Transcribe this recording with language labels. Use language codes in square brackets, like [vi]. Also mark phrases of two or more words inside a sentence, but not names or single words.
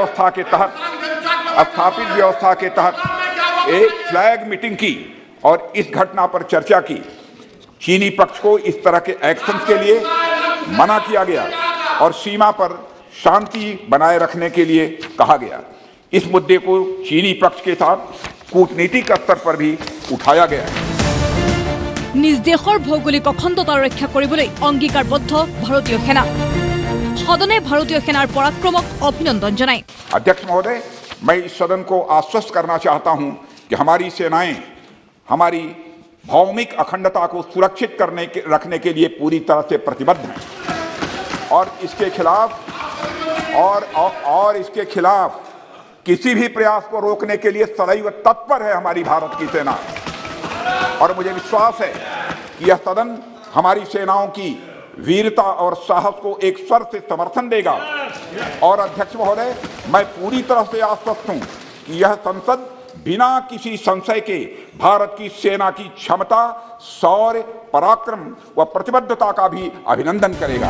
[hi] व्यवस्था के तहत एक [en] flag meeting [hi] की और इस घटना पर चर्चा की चीनी पक्ष को इस तरह के एक्शन के लिए मना किया गया और सीमा पर शांति बनाए रखने के लिए कहा गया इस मुद्दे को चीनी पक्ष के साथ कूटनीतिक स्तर पर भी उठाया गया [as] নিজ দেশৰ ভৌগোলিক অখণ্ডতা ৰক্ষা কৰিবলৈ অংগীকাৰবদ্ধ ভাৰতীয় সেনা সদনে ভাৰতীয় সেনাৰ পৰাক্ৰমক অভিনন্দন জনায় [hi] अध्यक्ष महोदय मैं इस सदन को आश्वस्त करना चाहता हूं कि हमारी सेनाएं हमारी भौमिक अखंडता को सुरक्षित रखने के लिए पूरी तरह से प्रतिबद्ध हैं और इसके खिलाफ किसी भी प्रयास को रोकने के लिए सदैव तत्पर है हमारी भारत की सेना और मुझे विश्वास है कि यह सदन हमारी सेनाओं की वीरता और साहस को एक स्वर से समर्थन देगा और अध्यक्ष महोदय मैं पूरी तरह से आश्वस्त हूं कि यह संसद बिना किसी संशय के भारत की सेना की क्षमता शौर्य पराक्रम व प्रतिबद्धता का भी अभिनंदन करेगा